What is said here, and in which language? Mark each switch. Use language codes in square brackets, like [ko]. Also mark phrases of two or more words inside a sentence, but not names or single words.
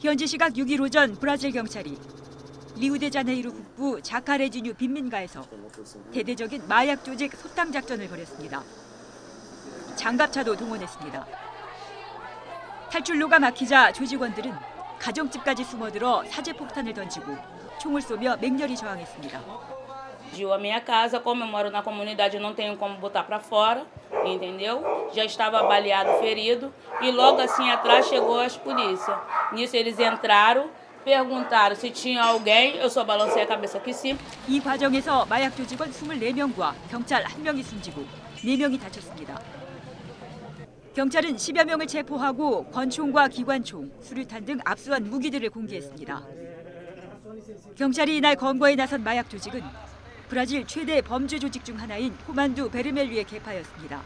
[ko] 현지 시각 6일 오전 브라질 경찰이 리우데자네이루 북부 자카레지뉴 빈민가에서 대대적인 마약 조직 소탕 작전을 벌였습니다. 장갑차도 동원했습니다. 탈출로가 막히자 조직원들은 가정집까지 숨어들어 사제폭탄을 던지고 총을 쏘며 맹렬히 저항했습니다. [pt] A minha casa, como eu moro na comunidade, eu não tenho como botar para fora, entendeu? Já estava baleado, ferido, e logo assim atrás chegou as polícias. Nisso eles entraram, perguntaram se tinha alguém, eu só balancei a cabeça que sim. [ko] 이 과정에서 마약 조직원 24명과 경찰 1명이 숨지고 4명이 다쳤습니다. 경찰은 10여 명을 체포하고 권총과 기관총, 수류탄 등 압수한 무기들을 공개했습니다. 경찰이 이날 검거에 나선 마약 조직은 브라질 최대 범죄 조직 중 하나인 호만두 베르멜리의 계파였습니다.